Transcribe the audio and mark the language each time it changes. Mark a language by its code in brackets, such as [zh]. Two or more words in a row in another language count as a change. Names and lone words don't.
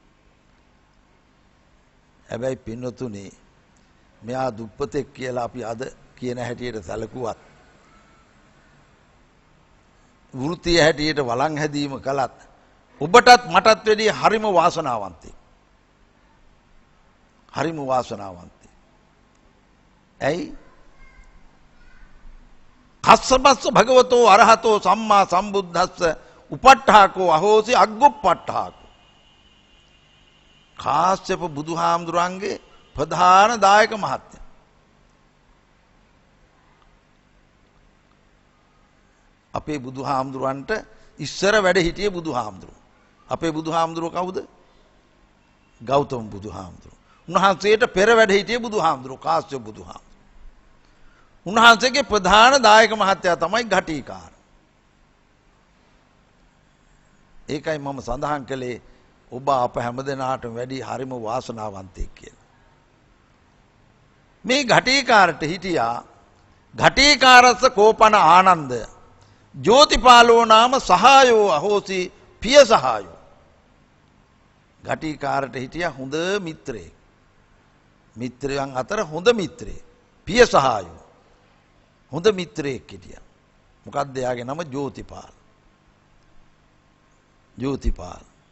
[si] හැබැයි පින්වතුනි මෙයා දුප්පතෙක් කියලා අපි අද කියන හැටියට සැලකුවත් වෘත්තිය හැටියට වළං හැදීම කළත් ඔබටත් මටත් වැඩිය හරිම වාසනාවන්තෙක්. හරිම වාසනාවන්තෙක්. ඇයි? [pi] කස්සපස්ස භගවතෝ අරහතෝ සම්මා සම්බුද්දස්ස උපට්ඨාකෝ අහෝසි අග්ගොප්පට්ඨාකෝ. [si] කාශ්‍යප බුදුහාමුදුරන්ගේ ප්‍රධාන දායක මහත්තයා. අපේ බුදුහාමුදුරන්ට ඉස්සර වැඩ හිටියේ බුදුහාමුදුරුවෝ. අපේ බුදුහාමුදුරුවෝ කවුද? ගෞතම බුදුහාමුදුරුවෝ. උන්වහන්සේට පෙර වැඩ හිටියේ බුදුහාමුදුරුවෝ කාශ්‍යප බුදුහාමුදුරුවෝ. උන්වහන්සේගේ ප්‍රධාන දායක මහත්තයා තමයි ඝටිකාර. ඒකයි මම සඳහන් කළේ ඔබ අප හැමදෙනාටම වැඩි හරිම වාසනාවන්තයෙක් කියලා. මේ ඝටිකාරට හිටියා [pi] ඝටිකාරස්ස කෝපන ආනන්ද ජෝතිපාලෝ නාම සහායෝ අහෝසි පිය සහායෝ. [si] ඝටිකාරට හිටියා හොඳ මිත්‍රයෙක්. මිත්‍රයන් අතර හොඳ මිත්‍රයෙක්. [pi] පිය සහායෝ. [si] හොඳ මිත්‍රයෙක් හිටියා. මොකක්ද එයාගේ නම? ජෝතිපාල. ජෝතිපාල.